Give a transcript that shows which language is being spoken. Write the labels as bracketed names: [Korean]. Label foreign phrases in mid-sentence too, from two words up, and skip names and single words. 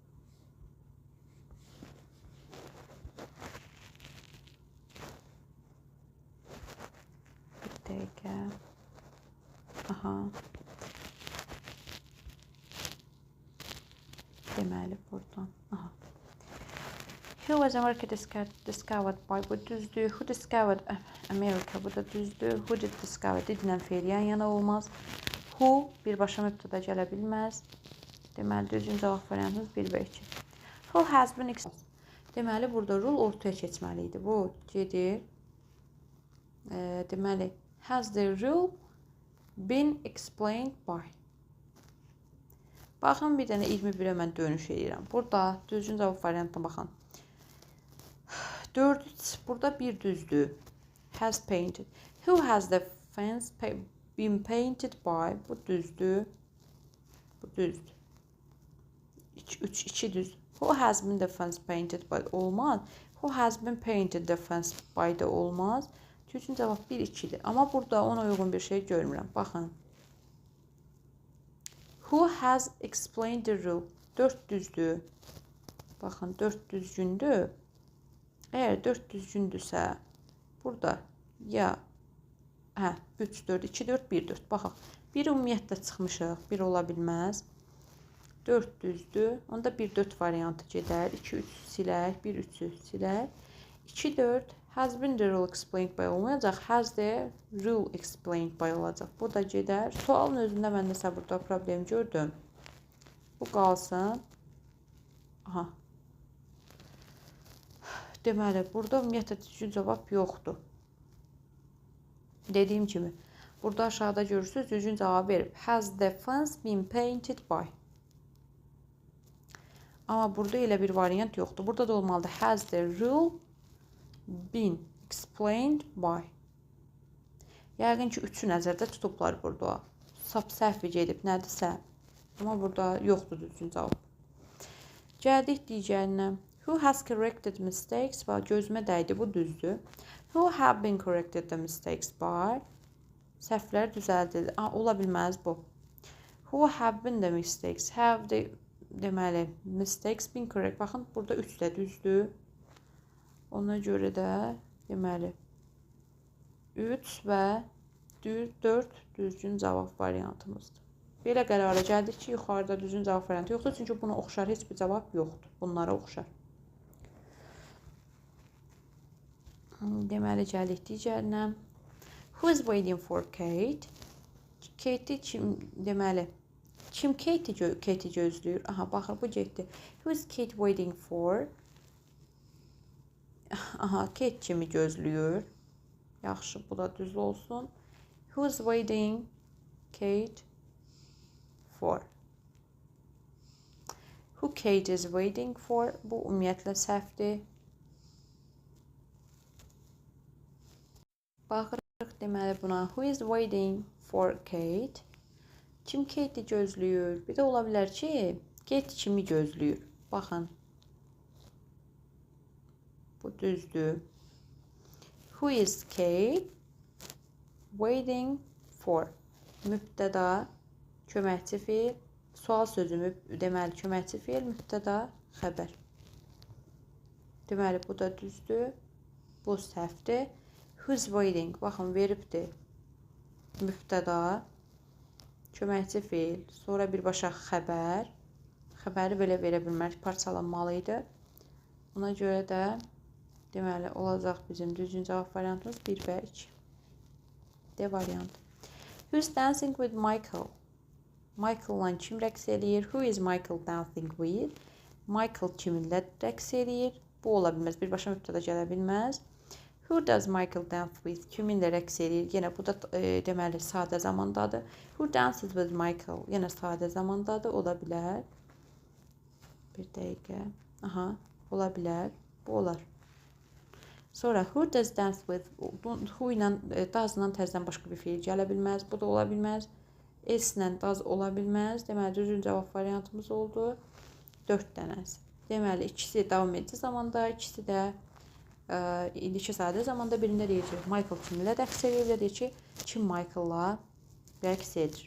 [Azerbaijani] Bir dəqiqə. Aha. Deməli, buradan. Aha. [English] Who was America discovered by? [Azerbaijani] Bu düzdür. [English] Who discovered America? [Azerbaijani] Bu da düzdür. [English] Who did discover? [Azerbaijani] Didlə feil yan-yana olmaz. Who birbaşa mübtəda gələ bilməz. Deməli, düzgün cavab variantımız 1 və 2. [English] Who has been explained? [Azerbaijani] Deməli, burada rule ortaya keçməli idi. Bu gedir. Deməli, [English] has the rule been explained by? [Azerbaijani] Baxın, bir dənə 21-ə mən dönüş edirəm. Burada düzgün cavab variantına baxın. 4, burada bir düzdür. [English] Has painted. Who has the fence been painted by? [Azerbaijani] Bu düzdür. Bu düzdür. 3, 2 düz. [English] Who has been the fence painted by? Olmaz. Who has been painted the fence by [Azerbaijani] da olmaz. Düzgün cavab 1, 2'dir. Amma burada ona uyğun bir şey görmürəm. Baxın. [English] Who has explained the rule? [Azerbaijani] 4 düzdür. Baxın, 4 düzgündür. Əgər 4 düzgündürsə, burada ya 3, 4, 2, 4, 1, 4. Baxaq. 1 ümumiyyətlə çıxmışıq. 1 ola bilməz. 4 düzdür. Onda 1, 4 variantı gedər. 2, 3 silək. 1, 3'ü silək. 2, 4. [English] Has been the rule explained by olmayacaq. Has the rule explained by olacaq. [Azerbaijani] Bu da gedər. Sualın özündə mən nəsə burada problem gördüm. Bu qalsın. Aha. Deməli, burada ümumiyyətlə düzgün cavab yoxdur. Dediyim kimi, burada aşağıda görürsünüz, düzgün cavab verib. [English] Has the fence been painted by? [Azerbaijani] Amma burada elə bir variant yoxdur. Burada da olmalıdır. [English] Has the rule been explained by? [Azerbaijani] Yəqin ki, üçü nəzərdə tutublar burada. Səhv gedib, nədirsə. Amma burada yoxdur düzgün cavab. Gəldik digərinə. [English] Who has corrected mistakes? [Azerbaijani] Gözümə dəydi, bu düzdür. [English] Who have been corrected the mistakes by? [Azerbaijani] Səhvlər düzəldildi. Ola bilməz bu. [English] Who have been the mistakes? Have the, deməli, mistakes been correct. [Azerbaijani] Baxın, burada 3 də düzdür. Ona görə də, deməli, 3 və 4 düzgün cavab variantımızdır. Belə qərara gəldik ki, yuxarıda düzgün cavab variantı yoxdur. Çünki buna oxşar heç bir cavab yoxdur. Bunlara oxşar. Deməli, gəldik digərinə. [English] Who is waiting for Kate? [Azerbaijani] Kate kim, deməli, kim Kate gözləyir? Aha, baxın, bu getdi. [English] Who is Kate waiting for? [Azerbaijani] Aha, Kate kimi gözləyir. Yaxşı, bu da düz olsun. [English] Who is waiting Kate for? Who Kate is waiting for? [Azerbaijani] Bu ümumiyyətlə səhvdir. Baxırıq, deməli buna. [English] Who is waiting for Kate? [Azerbaijani] Kim Kate'i gözləyir? Bir də ola bilər ki, Kate kimi gözləyir. Baxın. Bu düzdür. [English] Who is Kate waiting for? [Azerbaijani] Mübtəda, köməkçi fiil, sual sözü, deməli köməkçi fiil, mübtəda, xəbər. Deməli, bu da düzdür. Bu səhvdir. [English] Who's waiting? [Azerbaijani] Baxın, veribdir. Mübtəda, köməkçi fiil, sonra birbaşa xəbər. Xəbəri belə verə bilmək parçalanmalıydı. Ona görə də deməli olacaq bizim düzgün cavab variantımız 1 və 2. D variantı. [English] Who's dancing with Michael? [Azerbaijani] Michael'la kim rəqs eləyir? [English] Who is Michael dancing with? [Azerbaijani] Michael kiminlə rəqs eləyir? Bu ola bilməz. Birbaşa mübtəda gələ bilməz. [English] Who does Michael dance with? [Azerbaijani] Kiminlə rəqs eləyir? Yenə bu da deməli sadə zamandadır. [English] Who dances with Michael? [Azerbaijani] Yenə sadə zamandadır. Ola bilər. Bir dəqiqə. Aha, ola bilər. Bu olar. [English] Sonra who does dance with? [Azerbaijani] Who ilə does-la təzədən başqa bir fiil gələ bilməz. Bu da ola bilməz. S-lə does ola bilməz. Deməli düzgün cavab variantımız oldu 4 dənəsi. Deməli ikisi davam edici zamanda, ikisi də indiki sadə zamanda. Birində deyir ki, Michael kiminlə rəqs edir, deyir ki, kim Michael'la rəqs edir.